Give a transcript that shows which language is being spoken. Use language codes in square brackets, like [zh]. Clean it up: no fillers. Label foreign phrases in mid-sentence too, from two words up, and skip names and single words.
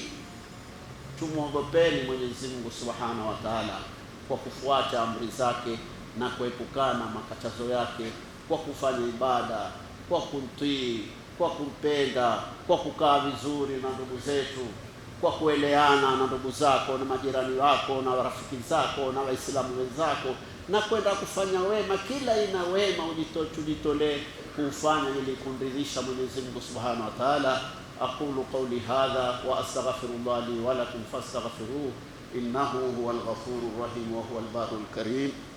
[sw] Tumuogopeni Mwenyezi Mungu [ar] سبحانه وتعالى [sw] kwa kufuata amri zake na kuepukana makatazo yake, kwa kufanya ibada, kwa kumtii, kwa kumpenda, kwa kukaa vizuri na ndugu zetu, kwa kueleana na ndugu zako na majirani wako na rafiki zako na waislamu wenzako, na kwenda kufanya wema, kila ina wema tujitolee kufanya ili kumridhisha Mwenyezi Mungu [ar] سبحانه وتعالى. أقول قولي هذا وأستغفر الله لي ولكم فاستغفروه إنه هو الغفور الرحيم وهو البار الكريم.